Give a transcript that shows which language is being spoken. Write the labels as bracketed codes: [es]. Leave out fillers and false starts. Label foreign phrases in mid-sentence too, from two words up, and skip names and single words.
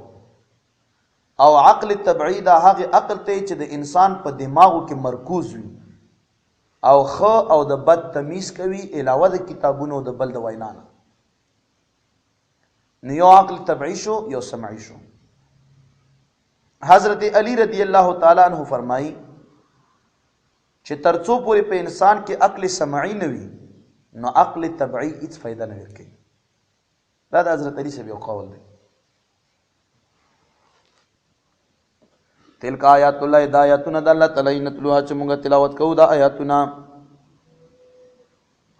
[ps] او عقل طبعي دا هغه عقل دی چې د انسان په دماغو کې مرکوز وي او خو او د بد تمیز کوي علاوه د کتابونو د بل د وینا نه. نو یو عقل طبعی شو، یو سمعی شو. حضرت علی [ar] رضی اللہ تعالی عنہ [ps] فرمائی چې ترڅو پورې په انسان کې عقل سمعی نه وي نو عقل طبعی هیڅ فائدہ نه ورکوي. دا د حضرت علی صاحب یو قول دی. [ar] تلک آیات الله، [ps] دا آیاتونه د الله تعالی نتلوها چې موږ تلاوت کوو دا آیاتونه.